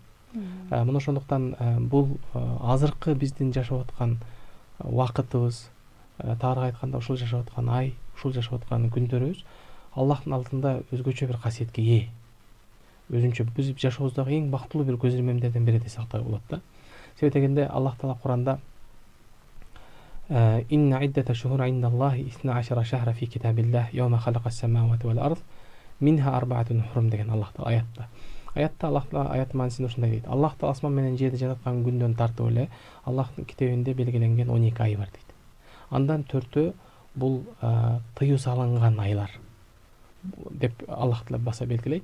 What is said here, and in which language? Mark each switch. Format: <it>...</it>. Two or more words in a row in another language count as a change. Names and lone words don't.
<ky>Мына ошондуктан бул азыркы биздин жашап аткан убакытыбыз, таарык айтканда ушул жашап аткан ай, ушул жашап аткан күндөрүбүз Аллахтын алдында өзгөчө бир касиетке ээ. Өзүнчө биз жашообуздагы эң бактылуу бир көз ирмемдерден бири десек да болот да. Себеби дегенде Аллах таала Куранда</ky> <ar>إن عدة الشهور عند الله 12 شهرا في كتاب الله يوم خلق السماوات والأرض منها أربعة حرم</ar> <ky>деген Аллах таала аятта. Аятта Аллах таала аят маанисинде ушундай дейт. Аллах таала асман менен жерди жараткан күндөн тартып эле Аллахтын китебинде белгиленген 12 ай бар дейт. Андан 4-өө бул тыюу салынган айлар деп Аллах таала баса белгилейт.</ky>